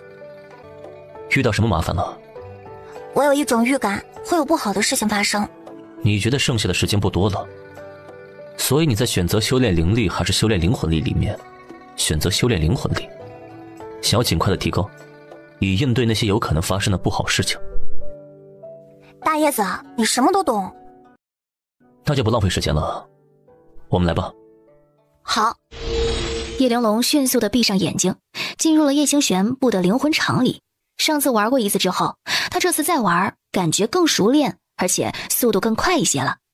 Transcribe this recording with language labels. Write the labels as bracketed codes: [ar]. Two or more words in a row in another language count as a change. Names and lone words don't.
[zh] 遇到什麼麻煩了？我有一種預感，會有不好的事情發生。你覺得剩下的時間不多了，所以你在選擇修煉靈力還是修煉靈魂力裡面，選擇修煉靈魂力，想要盡快的提高，以應對那些有可能發生的不好事情。大葉子，你什麼都懂。那就不浪費時間了，我们來吧。好。叶玲珑迅速地閉上眼睛，進入了葉星璇布的靈魂場裡。上次玩過一次之後，他這次再玩，感覺更熟練，而且速度更快一些了。